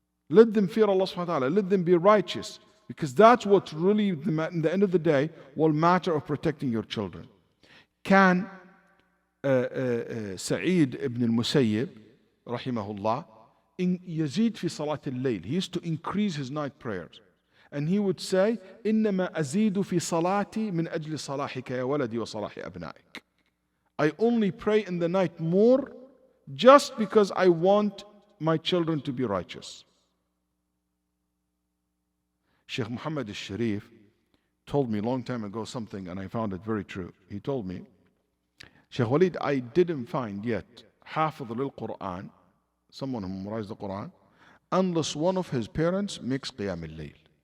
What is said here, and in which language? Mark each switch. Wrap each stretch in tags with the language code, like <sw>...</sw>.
<en>Let them fear Allah subhanahu wa ta'ala. Let them be righteous. Because that's what really, in the end of the day, will matter of protecting your children.</en> <ar>Can Sa'id ibn al-Musayyib, rahimahullah, يزيد في صلاة الليل.</ar> <en>He used to increase his night prayers. And he would say,</en> <ar>إنما أزيد في صلاتي من أجل صلاحك يا ولدي وصلاح أبنائك.</ar> <en>I only pray in the night more just because I want my children to be righteous. Shaykh Muhammad al-Sharif told me a long time ago something, and I found it very true. He told me, Shaykh Waleed, I didn't find yet</en> <ar>حافظ للقرآن,</ar> <en>someone who memorized the Quran, unless one of his parents makes qiyam al-layl.</en>